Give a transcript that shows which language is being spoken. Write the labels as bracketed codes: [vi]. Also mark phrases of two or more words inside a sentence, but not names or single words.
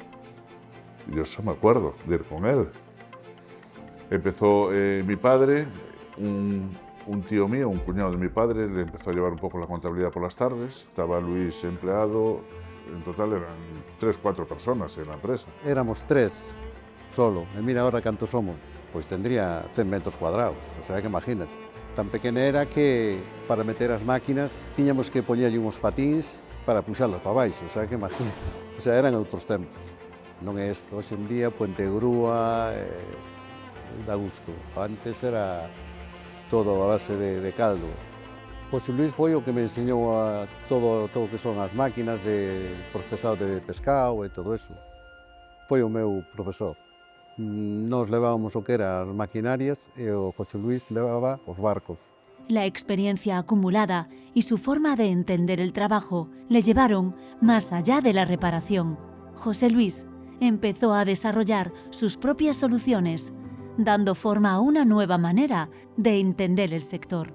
[es] Yo eso me acuerdo de ir con él. Empezó mi padre, un tío mío, un cuñado de mi padre, le empezó a llevar un poco la contabilidad por las tardes. Estaba Luis empleado, en total eran 3 o 4 personas en la empresa. Éramos 3 solo, [gl] e mira ahora cantos somos, pois [es] tendría 100 metros cuadrados, o sea que imagínate. [gl] Tan pequena era que para meter as máquinas tiñamos que poñerlle uns patins para puxalas para baixo, [es] o sea que imagínate. O sea, [gl] eran outros tempos. Non é isto, hoxe en día, puente grúa, dá gusto. Antes era todo a base de caldo. José Luis foi o que me enseñou a todo o que son as máquinas de procesado de pescado e todo eso. Foi o meu profesor. Nos levábamos o que eran as maquinarias e o José Luis levaba os barcos. [es] La experiencia acumulada y su forma de entender el trabajo le llevaron más allá de la reparación. José Luis empezó a desarrollar sus propias soluciones, dando forma a una nueva manera de entender el sector.